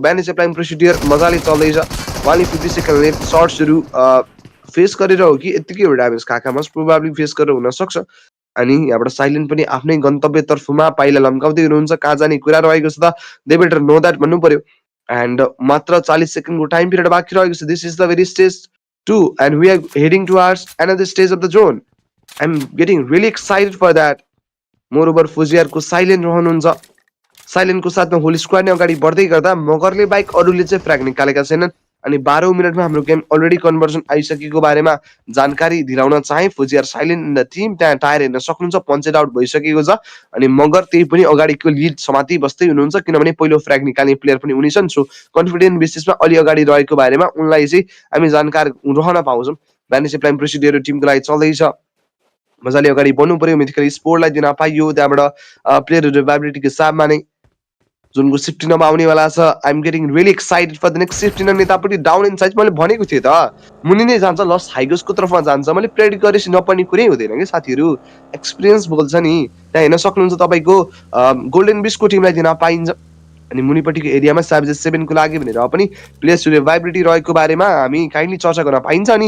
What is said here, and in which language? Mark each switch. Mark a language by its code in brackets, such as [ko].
[ne] Bandage applying procedure मजाले चल्दैछ। उहाँले 50 सेकेन्ड लेफ्ट सर्ट्सहरू फेस गरेर हो कि यत्तिकै ड्यामेज खाएका मस्ट प्रोबाब्ली फेस गरेर हुनसक्छ। अनि यहाँबाट साइलेन्ट पनि आफ्नै गन्तव्यतर्फमा पाइला लम्काउँदै हुनुहुन्छ, कहाँ जाने कुरा रहेको छ त [en] they better know that [ne] भन्नु पर्यो। [en] and [ne] मात्र 40 सेकेन्डको टाइम पिरियड बाँकी रहेको छ। [en] This is the very stage 2 and we are heading towards another stage of the zone. I am getting really excited for that. [ne] Moreover फोजिआरको silent रहनुहुन्छ, साइलेन्टको साथमा whole squad नै अगाडि बढ्दै गर्दा मगरले बाइक अरूले चाहिँ फ्र्याग निकालेका छैनन्। अनि 12औं मिनटमा हाम्रो गेम अलरेडी कन्भर्सन आइसकेको बारेमा जानकारी दिलाउन चाहे। फोजिआर साइलेन्ट इन द टिम, त्यहाँ टायर हेर्न सक्नुहुन्छ पन्चेड आउट भइसकेको छ, अनि मगर त्यही पनि अगाडिको लिड समाति बस्दै हुनुहुन्छ, किनभने पहिलो फ्र्याग निकाल्ने प्लेयर पनि उनी छन्। सो कन्फिडेन्ट बेसिसमा अलि अगाडि रहेको बारेमा उनलाई चाहिँ हामी जानकार रहन पाउँछौँ। ब्यान्डेज एप्लाइङ प्रोसिडियर टिमको लागि चल्दैछ, मजाले अगाडि बढ्नु पर्यो। मिथिकली स्पोर्टलाई दिन पाइयो, त्यहाँबाट प्लेयरहरू एभाइबिलिटीको हिसाबमा नै जुनको सिफ्टी नम्बर आउनेवाला छ। [en] I am getting really excited for the next safety number. [ne] यतापट्टि डाउन इन साइज मैले भनेको थिएँ त मुनि नै जान्छ, लस हाइगोसको तर्फमा जान्छ। मैले प्रेडिक्ट गरेपछि नपर्ने कुरै हुँदैन कि साथीहरू, एक्सपिरियन्स बोल्छ नि। त्यहाँ हेर्न सक्नुहुन्छ तपाईँको गोल्डन बिस्टको टिमलाई दिन पाइन्छ, अनि मुनिपट्टिको एरियामा साबजेस 7 को लागि भनेर पनि प्लेयर्सहरू एभाइबिलिटी रहेको बारेमा हामी काइन्डली चर्चा गर्न पाइन्छ।